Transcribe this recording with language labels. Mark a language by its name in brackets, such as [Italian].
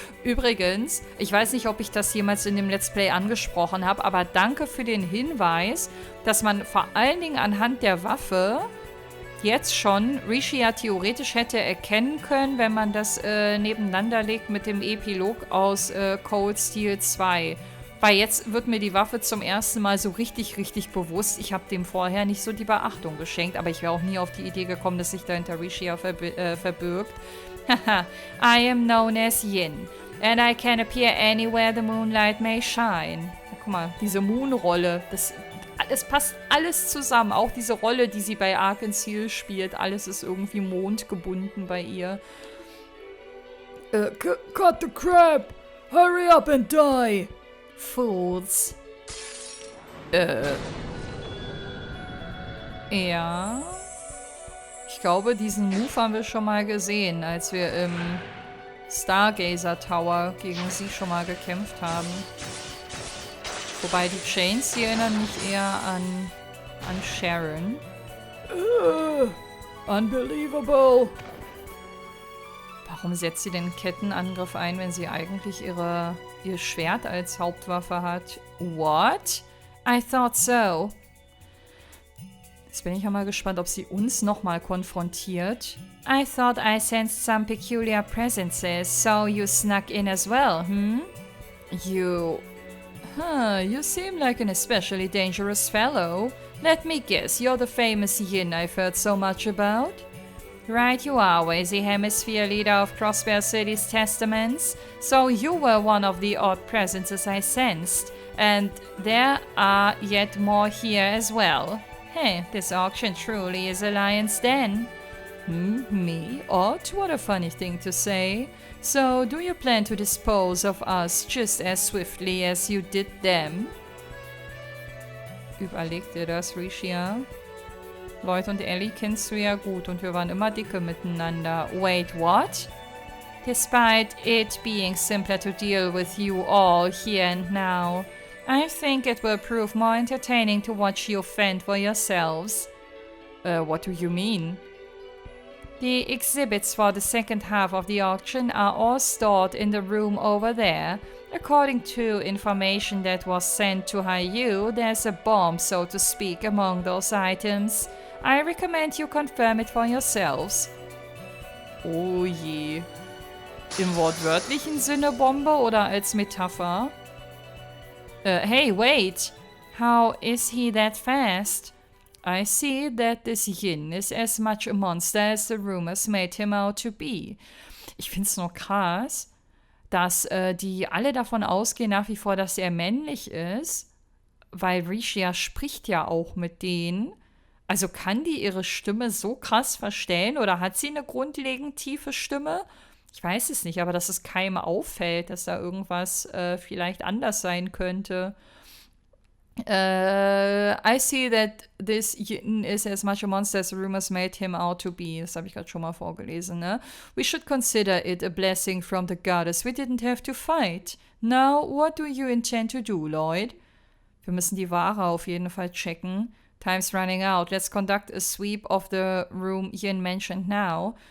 [German] Übrigens, ich weiß nicht, ob ich das jemals in dem Let's Play angesprochen habe, aber danke für den Hinweis, dass man vor allen Dingen anhand der Waffe jetzt schon Rishia theoretisch hätte erkennen können, wenn man das nebeneinander legt mit dem Epilog aus Cold Steel 2. Weil jetzt wird mir die Waffe zum ersten Mal so richtig bewusst. Ich habe dem vorher nicht so die Beachtung geschenkt, aber ich wäre auch nie auf die Idee gekommen, dass sich dahinter Rishia verbirgt. [English] Haha, I am known as Yin, and I can appear anywhere the moonlight may shine. [German] Ja, guck mal, diese Moon-Rolle, es passt alles zusammen. Auch diese Rolle, die sie bei Ark and Seal spielt. Alles ist irgendwie mondgebunden bei ihr. [English] Cut the crap! Hurry up and die! Fools. [German] Ja. Ich glaube, diesen Move haben wir schon mal gesehen, als wir im Stargazer Tower gegen sie schon mal gekämpft haben. Wobei die Chains, die erinnern mich eher an Sharon. [English] Unbelievable. [German] Warum setzt sie den Kettenangriff ein, wenn sie eigentlich ihr Schwert als Hauptwaffe hat? What? [English] I thought so. [German] Jetzt bin ich ja mal gespannt, ob sie uns nochmal konfrontiert. [English] I thought I sensed some peculiar presences, so you snuck in as well, hm? You seem like an especially dangerous fellow. Let me guess, you're the famous Yin I've heard so much about? Right you are, Wazy Hemisphere leader of Crossbear City's Testaments. So you were one of the odd presences I sensed. And there are yet more here as well. Hey, this auction truly is a lion's den. Me? Odd? What a funny thing to say. So, do you plan to dispose of us just as swiftly as you did them? [German] Überleg dir das, Rishia. Lloyd und Ellie kennst du ja gut und wir waren immer dicke miteinander. [English] Wait, what? Despite it being simpler to deal with you all here and now, I think it will prove more entertaining to watch you fend for yourselves. What do you mean? The exhibits for the second half of the auction are all stored in the room over there. According to information that was sent to Hier, there's a bomb, so to speak, among those items. I recommend you confirm it for yourselves. [German] Oh je. Im wortwörtlichen Sinne Bombe oder als Metapher? [English] Hey, wait! How is he that fast? I see that this Yin is as much a monster as the rumors made him out to be. [German] Ich find's nur krass, dass die alle davon ausgehen nach wie vor, dass er männlich ist, weil Rishia spricht ja auch mit denen. Also kann die ihre Stimme so krass verstellen oder hat sie eine grundlegend tiefe Stimme? Ich weiß es nicht, aber dass es keinem auffällt, dass da irgendwas vielleicht anders sein könnte. [English] I see that this Yin is as much a monster as the rumors made him out to be. [German] Das habe ich gerade schon mal vorgelesen, ne? [English] We should consider it a blessing from the goddess. We didn't have to fight. Now, what do you intend to do, Lloyd? [German] Wir müssen die Ware auf jeden Fall checken. [English] Time's running out. Let's conduct a sweep of the room Yin mentioned now.